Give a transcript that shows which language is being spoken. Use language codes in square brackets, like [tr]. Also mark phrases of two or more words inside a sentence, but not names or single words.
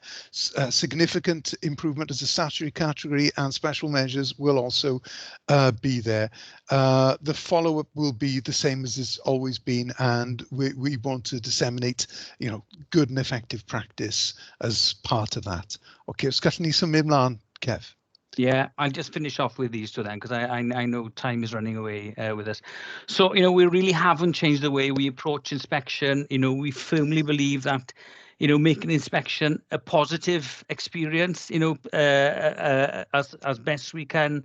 [en] Significant improvement as a statutory category, and special measures will also be there. The follow-up will be the same as it's always been, and we want to disseminate, you know, good and effective practice as part of that. [cy] Okay, os gallwn ni symud ymlaen, Kev. [en] Yeah, I'll just finish off with these two then, because I know time is running away with us. So, you know, we really haven't changed the way we approach inspection. You know, we firmly believe that, making inspection a positive experience, as best we can.